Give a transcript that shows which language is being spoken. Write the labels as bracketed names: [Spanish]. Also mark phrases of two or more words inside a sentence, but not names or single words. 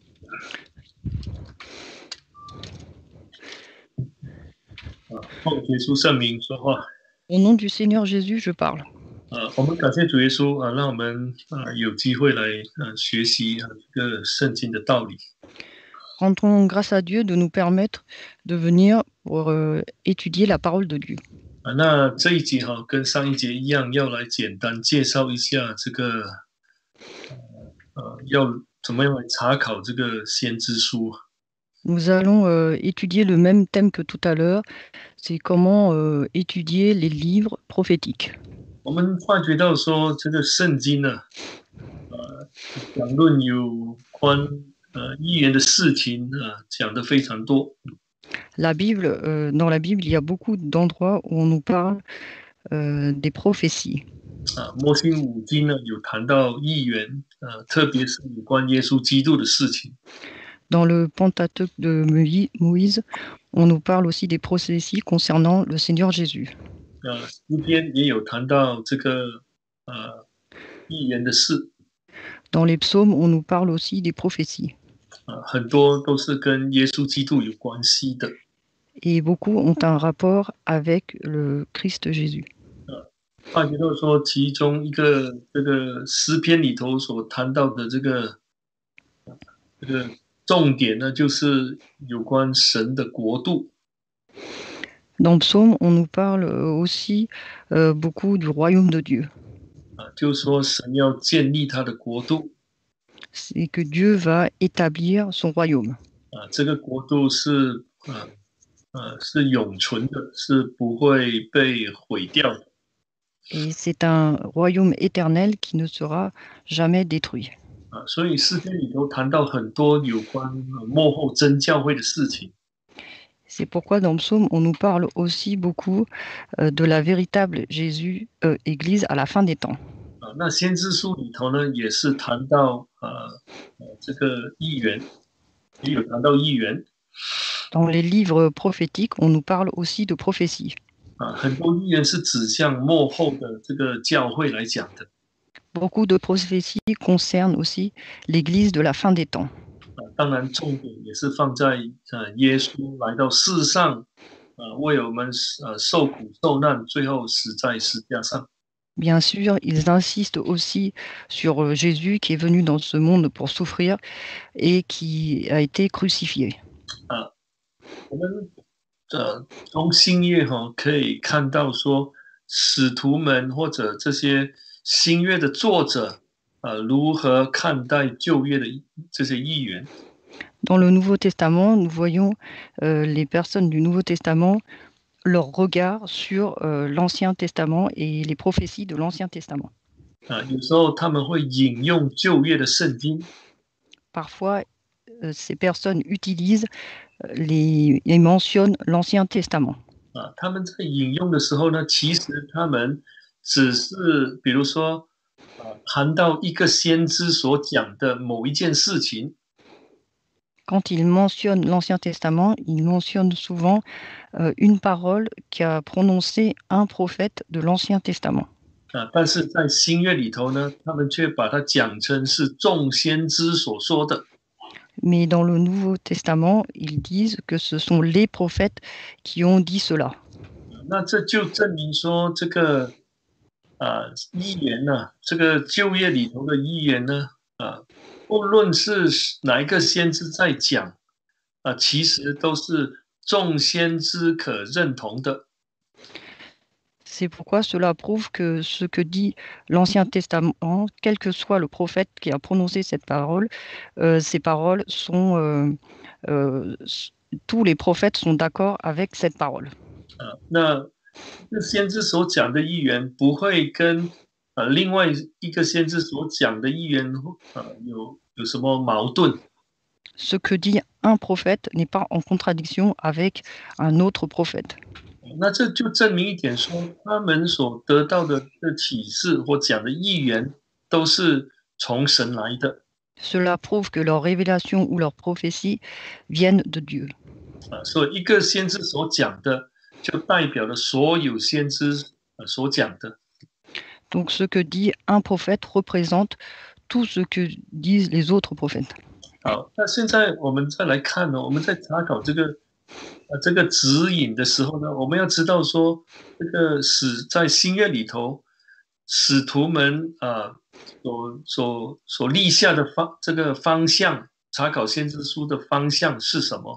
[Chinese] 奉耶稣圣名说话。 [French] Au nom du Seigneur Jésus, je parle. [Chinese] 我们感谢主耶稣让我们有机会来学习这个圣经的道理。 [French] Rendons grâce à Dieu de nous permettre de venir pour étudier la parole de Dieu. [Chinese] 那这一节跟上一节一样，要来简单介绍一下这个要怎么样来查考这个先知书。 [French] Nous allons étudier le même thème que tout à l'heure, c'est comment étudier les livres prophétiques. [Chinese] 我们发觉到说，这个圣经呢，讲论有关预言的事情讲得非常多。 [French] La Bible, dans la Bible, il y a beaucoup d'endroits où on nous parle des prophéties. [Chinese] 摩西五经呢有谈到预言，特别是有关耶稣基督的事情。 [French] Dans le Pentateuque de Moïse, on nous parle aussi des prophéties concernant le Seigneur Jésus. [Chinese] 诗篇也有谈到这个预言的事。 [French] Dans les psaumes, on nous parle aussi des prophéties. [Chinese] 很多都是跟耶稣基督有关系的。 [French] Et beaucoup ont un rapport avec le Christ Jésus. [Chinese] 发觉到说，其中一个这个诗篇里头所谈到的这个重点呢，就是有关神的国度。 [French] Dans Psaume, on nous parle aussi beaucoup du royaume de Dieu. [Chinese] 就是说神要建立他的国度。 [French] C'est que Dieu va établir son royaume. [Chinese] 这个国度是永存的，是不会被毁掉的。 [French] Et c'est un royaume éternel qui ne sera jamais détruit. [Chinese] 所以诗篇里头谈到很多有关末后真教会的事情。 [French] C'est pourquoi dans Psaume, on nous parle aussi beaucoup de la véritable Église à la fin des temps. [Chinese] 那先知书里头呢，也是谈到这个预言，也有谈到预言。 [French] Dans les livres prophétiques, on nous parle aussi de prophétie. [Chinese] 很多预言是指向末后的这个教会来讲的。 [French] Beaucoup de prophéties concernent aussi l'Église de la fin des temps. [Chinese] 当然，重点也是放在耶稣来到世上，为我们受苦受难，最后死在十字架上。 [French] Bien sûr, ils insistent aussi sur Jésus qui est venu dans ce monde pour souffrir et qui a été crucifié. [Chinese] 我们从新约可以看到说，使徒们或者这些新约的作者如何看待旧约的这些预言。 [French] Dans le Nouveau Testament, nous voyons les personnes du Nouveau Testament, leur regard sur l'Ancien Testament et les prophéties de l'Ancien Testament. [Chinese] 有时候他们会引用旧约的圣经。 [French] Parfois, ces personnes utilisent et mentionnent l'Ancien Testament. [Chinese] 他们在引用的时候呢，其实他们只是比如说谈到一个先知所讲的某一件事情。 [French] Quand ils mentionnent l'Ancien Testament, ils mentionnent souvent une parole qu'a prononcée un prophète de l'Ancien Testament. [Chinese] 但是在新约里头呢，他们却把它讲成是众先知所说的。 [French] Mais dans le Nouveau Testament, ils disent que ce sont les prophètes qui ont dit cela. [Chinese] 那这就证明说，这个预言呢，这个旧约里头的预言呢，不论是哪一个先知在讲，其实都是众先知可认同的。 [French] C'est pourquoi cela prouve que ce que dit l'Ancien Testament, quel que soit le prophète qui a prononcé cette parole, ces paroles sont... tous les prophètes sont d'accord avec cette parole. [Chinese] 那先知所讲的预言不会跟另外一个先知所讲的预言有什么矛盾？ [French] Ce que dit un prophète n'est pas en contradiction avec un autre prophète. [Chinese] 那这就证明一点说，他们所得到的启示或讲的预言都是从神来的。 [French] Cela prouve que leurs révélations ou leurs prophéties viennent de Dieu. [Chinese] 所以一个先知所讲的，就代表了所有先知所讲的。 [French] Donc ce que dit un prophète représente tout ce que disent les autres prophètes. [Chinese] 好，那现在我们再来看呢，我们在查考这个指引的时候呢，我们要知道说，这个在新约里头，使徒们所立下的这个方向，查考先知书的方向是什么？